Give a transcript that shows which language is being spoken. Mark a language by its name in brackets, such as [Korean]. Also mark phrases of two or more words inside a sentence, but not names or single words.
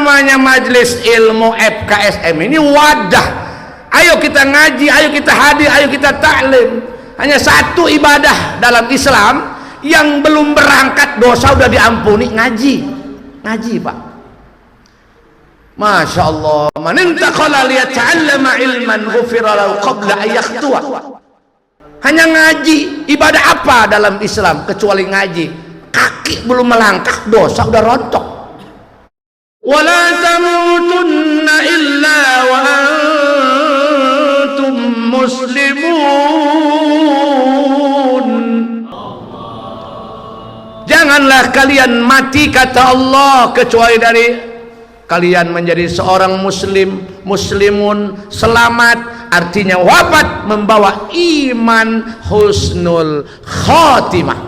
[Indonesian] namanya majelis ilmu FKSM ini wadah. Ayo kita ngaji, ayo kita hadir, ayo kita taklim. Hanya satu ibadah dalam Islam yang belum berangkat dosa udah diampuni, ngaji. Ngaji, Pak. [Arabic] ما شاء الله. من انتقل ليتعلم علما غفر له قبل أن يخطو. [Indonesian] Hanya ngaji. Ibadah apa dalam Islam kecuali ngaji? Kaki belum melangkah dosa udah rontok. [Arabic] ولا تموتن إلا وأنتم مسلمون. [Indonesian] Janganlah kalian mati, kata Allah, kecuali dari kalian menjadi seorang muslim, muslimun, selamat, artinya wafat membawa iman, [Arabic] حسن الخاتمة.